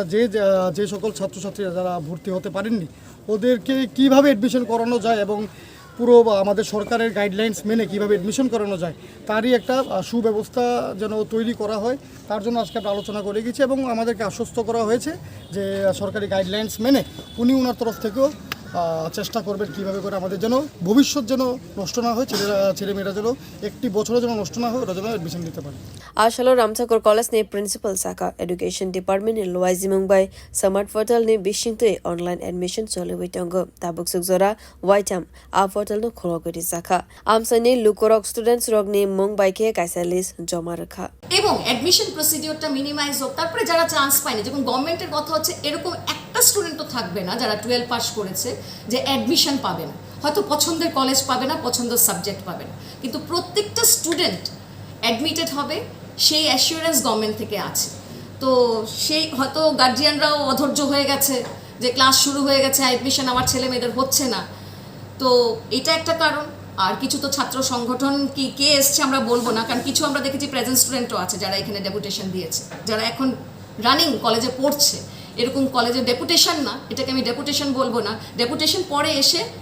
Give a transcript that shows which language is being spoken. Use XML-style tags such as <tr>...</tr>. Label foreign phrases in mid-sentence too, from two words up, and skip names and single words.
<bn>যে সকল ছাত্রছাত্রীরা যারা ভর্তি হতে পারেননি ওদেরকে কীভাবে অ্যাডমিশন করানো যায় এবং পুরো আমাদের সরকারের গাইডলাইন্স মেনে কীভাবে অ্যাডমিশন করানো যায় তারই একটা সুব্যবস্থা যেন তৈরি করা হয় তার জন্য আজকে আমরা আলোচনা করে গেছি এবং আমাদেরকে আশ্বস্ত করা হয়েছে যে সরকারি গাইডলাইন্স মেনে উনি ওনার তরফ থেকেও চেষ্টা করবেন কীভাবে করে আমাদের যেন ভবিষ্যৎ যেন নষ্ট না হয় ছেলেমেয়েরা যেন একটি বছরও যেন নষ্ট না হয় ওরা যেন অ্যাডমিশন দিতে পারে</bn> <trp>আসলে Ramthakur College ni principal saka</trp> <en>education department</en> <trp>ni Loizi Mumbai</trp> <en>smart portal</en> <trp>ni bishingte</trp> <en>online admission</en> <trp>chole witongo tabuk sukjora waitam a portal no khulogori saka amsani lukorok students rog ni Mumbai ke kaisa list</trp> <bn>জমা রাখা এবং</bn> <en>admission procedure</en> <bn>মিনিমাইজ হোক তারপরে যারা চান্স পায়নি যেমন গভর্নমেন্টের কথা হচ্ছে এরকম একটা স্টুডেন্টও থাকবে না যারা 12 পাস করেছে যে অ্যাডমিশন পাবে না হয়তো পছন্দের কলেজ পাবে না পছন্দের সাবজেক্ট পাবে না কিন্তু প্রত্যেকটা</bn> <en>student admitted</en> <bn>হবে সেই</bn> <en>assurance government</en> <bn>থেকে আছে তো সেই হয়তো গার্জিয়ানরাও অধৈর্য হয়ে গেছে যে ক্লাস শুরু হয়ে গেছে অ্যাডমিশন আমার ছেলে মেয়েদের হচ্ছে না তো এটা একটা কারণ আর কিছু তো ছাত্র সংগঠন কে এসছে আমরা বলবো না কারণ কিছু আমরা দেখেছি</bn> <en>present student</en> <bn>আছে যারা এখানে ডেপুটেশন দিয়েছে যারা এখন</bn> <en>running college</en> <bn>পড়ছে এরকম কলেজে ডেপুটেশন না এটাকে আমি ডেপুটেশন বলবো না ডেপুটেশন পরে এসে</bn>